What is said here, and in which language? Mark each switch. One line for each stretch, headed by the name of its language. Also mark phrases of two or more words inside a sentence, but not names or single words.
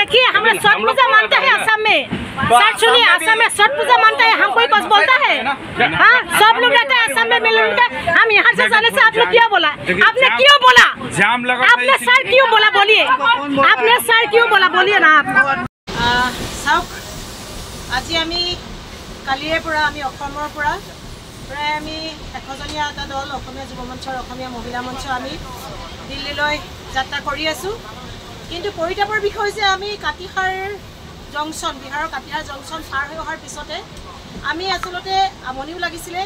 Hindi: देखिए हम छठ पूजा मानते हैं आसाम में। सर सुनिए, आसाम में छठ पूजा मानते हैं, हम कोई कुछ बोलता है? हाँ, सब लोग रहते हैं आसाम में मिलजुल के। हम यहाँ से जाने से आपने क्यों बोला? आपने क्यों बोला? जाम लगा। आपने सर क्यों बोला? बोलिए, आपने सर क्यों बोला? बोलिए ना आप।
Assamese: চাওক, আজি আমি কালিৰে পৰা আমি অসমৰ পৰা প্ৰায় আমি 100জনীয়া এটা দল অসমীয়া যুৱ মঞ্চৰ অসমীয়া মহিলা মঞ্চ আমি দিল্লীলৈ যাত্ৰা কৰি আছোঁ। কিন্তু পৰিতাপৰ বিষয় যে আমি কাতিহাৰ জংচন, বিহাৰৰ কাতিহাৰ জংচন পাৰ হৈ অহাৰ পিছতে আমি আচলতে আমনিও লাগিছিলে।